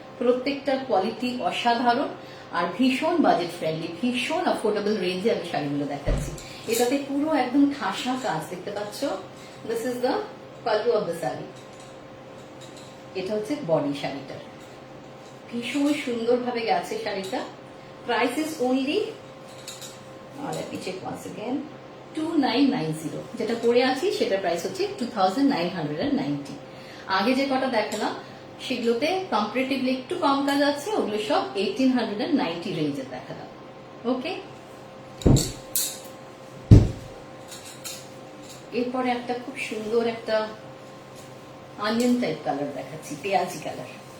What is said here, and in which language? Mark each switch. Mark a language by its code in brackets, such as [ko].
[bn] প্রত্যেকটার কোয়ালিটি অসাধারণ আর ভীষণ বাজেট ফ্রেন্ডলি, ভীষণ অ্যাফোর্ডেবল রেঞ্জে আমি শাড়িগুলো দেখাচ্ছি। এটাতে পুরো একদম ঠাসা কাজ দেখতে পাচ্ছ। [en] this is the pallu of the sari, [bn] এটা হচ্ছে বডি শাড়িটার। ভীষণ সুন্দরভাবে গেছে শাড়িটা। [en] Price is only, let me check once again, 2990। [bn] যেটা পরে আছি সেটার প্রাইস হচ্ছে 2990। আগে যে কটা দেখালাম সেগুলোতে কম্পারেটিভলি একটু কম কাজ আছে, ওগুলো সব 1890 রেঞ্জের দেখালাম। ওকে, এরপরে একটা খুব সুন্দর একটা অনিয়ন টাইপ কালার দেখাচ্ছি, পেঁয়াজি কালার।